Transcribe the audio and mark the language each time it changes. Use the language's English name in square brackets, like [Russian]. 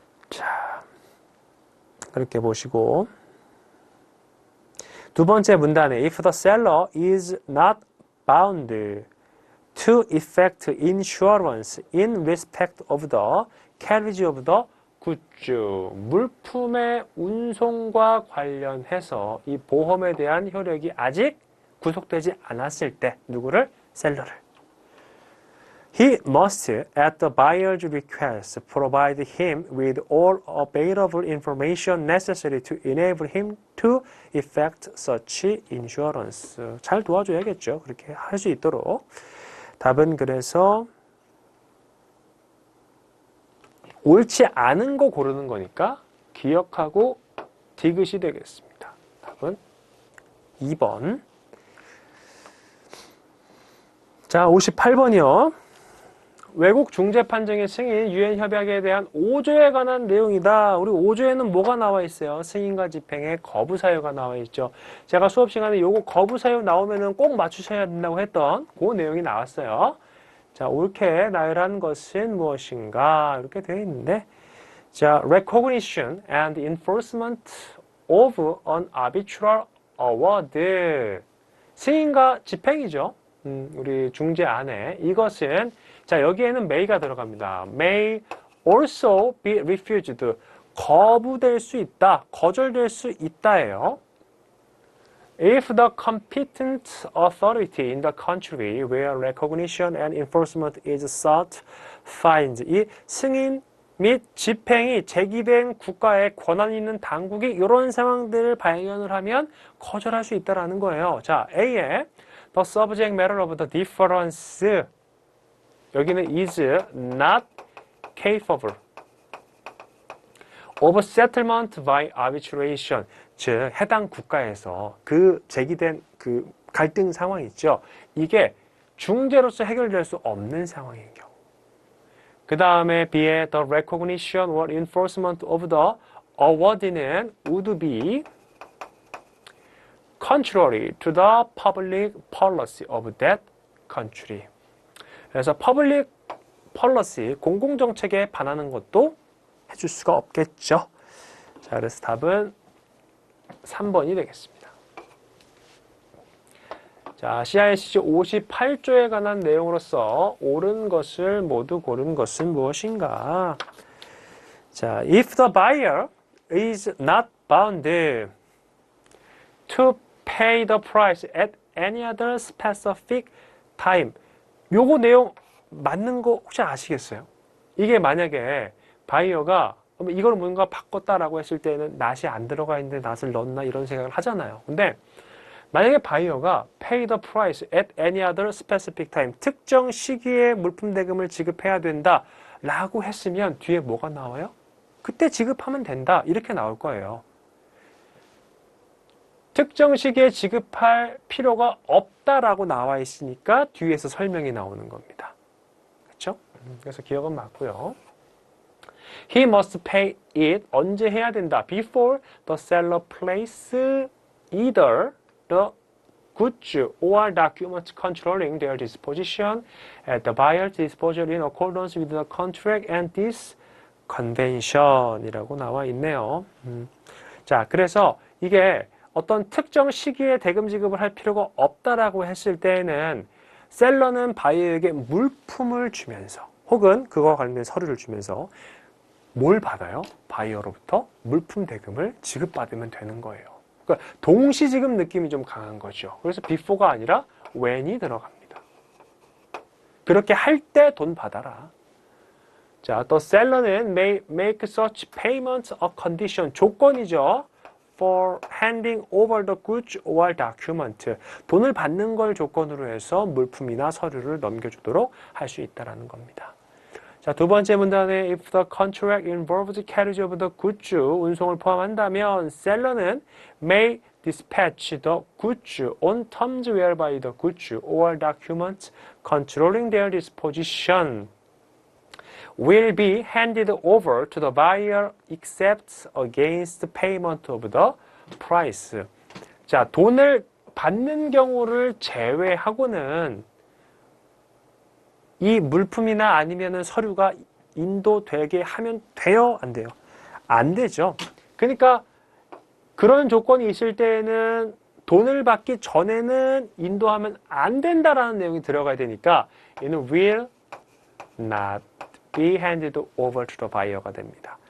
[Korean] 자, 그렇게 보시고 두 번째 문단에 [English] if the seller is not bound to effect insurance in respect of the carriage of the goods, [Korean] 물품의 운송과 관련해서 이 보험에 대한 효력이 아직 구속되지 않았을 때 누구를? 셀러를. [English] He must, at the buyer's request, provide him with all available information necessary to enable him to effect such insurance. [Korean] 잘 도와줘야겠죠. 그렇게 할 수 있도록. 답은 그래서 옳지 않은 거 고르는 거니까 기억하고 디귿이 되겠습니다. 답은 2번. 자, 58번이요. 외국 중재 판정의 승인, 유엔 협약에 대한 5조에 관한 내용이다. 우리 5조에는 뭐가 나와 있어요? 승인과 집행의 거부 사유가 나와 있죠. 제가 수업 시간에 요거 거부 사유 나오면은 꼭 맞추셔야 된다고 했던 그 내용이 나왔어요. 자, 옳게 나열한 것은 무엇인가? 이렇게 되어 있는데, 자, [English] recognition and enforcement of an arbitral award. [Korean] 승인과 집행이죠. 우리 중재 안에 이것은 자, 여기에는 may가 들어갑니다. [English] may also be refused. [Korean] 거부될 수 있다, 거절될 수 있다예요. [English] If the competent authority in the country where recognition and enforcement is sought finds [Korean] 이 승인 및 집행이 제기된 국가의 권한이 있는 당국이 이런 상황들을 발견을 하면 거절할 수 있다라는 거예요. 자, A에 [English] the subject matter of the difference [Korean] 여기는 [English] is not capable of settlement by arbitration. [Korean] 즉, 해당 국가에서 그 제기된 그 갈등 상황이 있죠. 이게 중재로서 해결될 수 없는 상황인 경우. 그 다음에 B의 [English] the recognition or enforcement of the award는 would be contrary to the public policy of that country. [Korean] 그래서 public policy, 공공정책에 반하는 것도 해줄 수가 없겠죠. 자, 그래서 답은 3번이 되겠습니다. 자, CICC 58조에 관한 내용으로서 옳은 것을 모두 고른 것은 무엇인가? [English] 자, if the buyer is not bound to pay the price at any other specific time. [Korean] 요거 내용 맞는 거 혹시 아시겠어요? 이게 만약에 바이어가 이걸 뭔가 바꿨다라고 했을 때는 낫이 안 들어가 있는데 낫을 넣었나 이런 생각을 하잖아요. 근데 만약에 바이어가 [English] pay the price at any other specific time [Korean] 특정 시기에 물품 대금을 지급해야 된다 라고 했으면 뒤에 뭐가 나와요? 그때 지급하면 된다 이렇게 나올 거예요. 특정 시기에 지급할 필요가 없다라고 나와 있으니까 뒤에서 설명이 나오는 겁니다. 그렇죠? 그래서 기억은 맞고요. [English] He must pay it [Korean] 언제 해야 된다? [English] Before the seller place either the goods or documents controlling their disposition at the buyer's disposal in accordance with the contract and this convention이라고 [Korean] 나와 있네요. 자, 그래서 이게 어떤 특정 시기에 대금 지급을 할 필요가 없다라고 했을 때에는 셀러는 바이어에게 물품을 주면서 혹은 그거와 관련된 서류를 주면서 뭘 받아요? 바이어로부터 물품 대금을 지급받으면 되는 거예요. 그러니까 동시 지급 느낌이 좀 강한 거죠. 그래서 before가 아니라 when이 들어갑니다. 그렇게 할 때 돈 받아라. 자, 또 셀러는 [English] may make such payments a condition [Korean] 조건이죠. [English] for handing over the goods or document. [Korean] 돈을 받는 걸 조건으로 해서 물품이나 서류를 넘겨주도록 할 수 있다라는 겁니다. 자, 두 번째 문단에 [English] if the contract involves carriage of the goods, [Korean] 운송을 포함한다면 셀러는 [English] may dispatch the goods on terms whereby the goods or documents controlling their disposition will be handed over to the buyer except against payment of the price. [Korean] 자, 돈을 받는 경우를 제외하고는 이 물품이나 아니면은 서류가 인도되게 하면 돼요? 안 돼요? 안 되죠. 그러니까 그런 조건이 있을 때에는 돈을 받기 전에는 인도하면 안 된다라는 내용이 들어가야 되니까 얘는 [English] will not be handed over to the buyer [Korean] 가 됩니다.